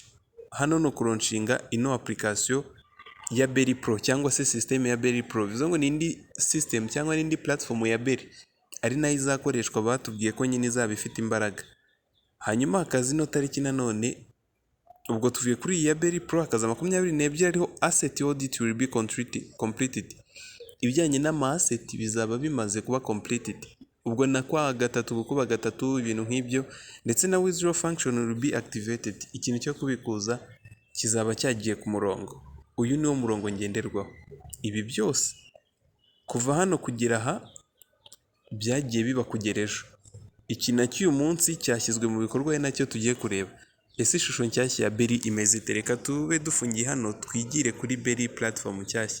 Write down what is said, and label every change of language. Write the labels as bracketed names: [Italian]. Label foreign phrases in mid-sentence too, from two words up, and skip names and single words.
[Kinyarwanda] Hano no kuronshinga ino application ya Berry Pro cyangwa se system ya Berry Pro. Bivuze ngo ni indi system cyangwa ni indi platform ya Berry, ari nayo izakoreshwa. Batubwiye ko nyine izaba ifite imbaraga. Hanyuma hakaza ino tariki nanone, ubwo tuvuye kuri iyi ya Berry Pro, hakaza 22 ariho [English] asset audit will be completed. [Kinyarwanda] Ibijyanye n'ama asset bizaba bimaze kuba completed, ubwo na kwa gatatu gukuba gatatu, ibintu nk'ibyo. Ndetse na [English] withdraw function will be activated. [Kinyarwanda] Ikintu cyo kubikuza kizaba cyagiye ku murongo. Uyu niwo murongo ngenderwaho. Ibi byose kuva hano kugera aha byagiye biba kugerejo. Iki nacyo uyu munsi cyashyizwe mu bikorwa, ari nacyo tugiye kureba. Ese ishusho nshyashya ya Berry imeze ite? Reka tube dufungiye hano twigire kuri Berry platform nshyashya.